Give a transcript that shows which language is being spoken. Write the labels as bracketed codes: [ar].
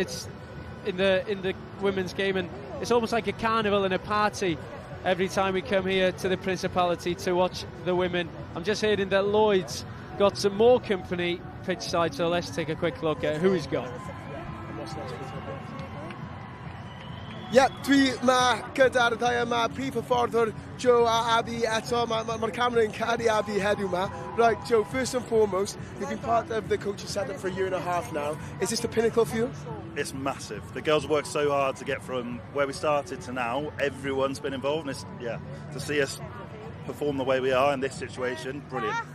[en] It's in the women's game, and it's almost like a carnival and a party every time we come here to the Principality to watch the women. I'm just hearing that Lloyd's got some more company pitch side, so let's take a quick look at who he's got. [cy] Ie, dwi ma gyda'r ddau yma, prif hyfforddwr Joe a Abby eto. Mae'r camera'n caru Abby heddiw ma. [en] Right, Joe, first and foremost, you've been part of the coaching setup for a year and a half now. Is this the pinnacle for you? It's massive. The girls worked so hard to get from where we started to now. Everyone's been involved, and to see us perform the way we are in this situation, brilliant.